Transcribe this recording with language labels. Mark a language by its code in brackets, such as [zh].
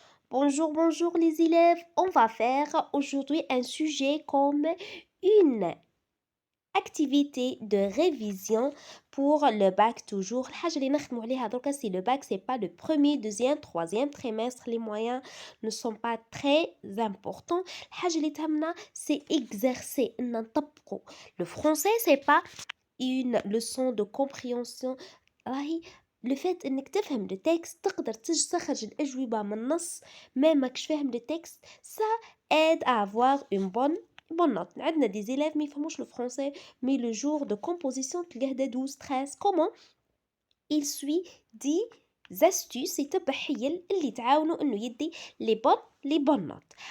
[fr] Bonjour, bonjour les élèves. On va faire aujourd'hui un sujet comme une activité de révision pour le bac toujours. [ar] الحاجة اللي نخدموا عليها دركا [fr] c'est le bac, c'est pas le premier, deuxième, troisième trimestre. Les moyens ne sont pas très importants. [ar] الحاجة اللي تهمنا [fr] c'est exercer [ar] إن نطبقوا. [fr] Le français c'est pas une leçon de compréhension. [ar] راهي [fr] le fait [ar] انك تفهم [fr] le texte [ar] تقدر تستخرج الأجوبة من النص ما ماكش فاهم [fr] le texte ça aide à avoir une bonne note. [ar] عندنا [fr] des élèves [ar] ما يفهموش [fr] le français mais le jour de composition [ar] تلقاه دا [fr] 12 13 comment il suit 10 astuces [ar] يتبع حيل اللي تعاونوا انه يدي [fr] les bonnes notes.